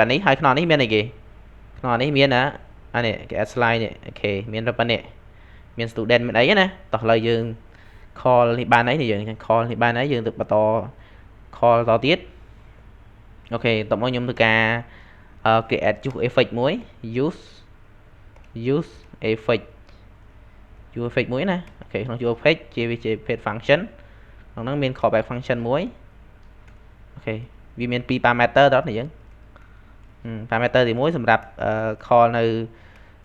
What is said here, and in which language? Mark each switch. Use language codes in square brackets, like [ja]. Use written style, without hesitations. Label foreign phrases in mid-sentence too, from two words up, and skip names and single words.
[km] អានេះហើយក្នុងនេះមានអីគេក្នុងនេះមានអានេះគេ [en] add slide [km] នេះអូខេមានប៉ុណ្ណេះមាន student មានអីណាតោះឥឡូវយើង call នេះបានហើយយើង call នេះបានហើយយើងទៅបន្ត call តទៀតអូខេតោះមកខ្ញុំធ្វើការគេ [en] add use effect [km] មួយ [en] use effect [km] មួយណាអូខេក្នុង [en] use effect [km] វាជា [en] pet function [km] ក្នុងហ្នឹងមាន [en] callback function [km] មួយអូខេវាមាន2 parameter ដល់នេះយើងparameter ទី1សម្រាប់ call នៅ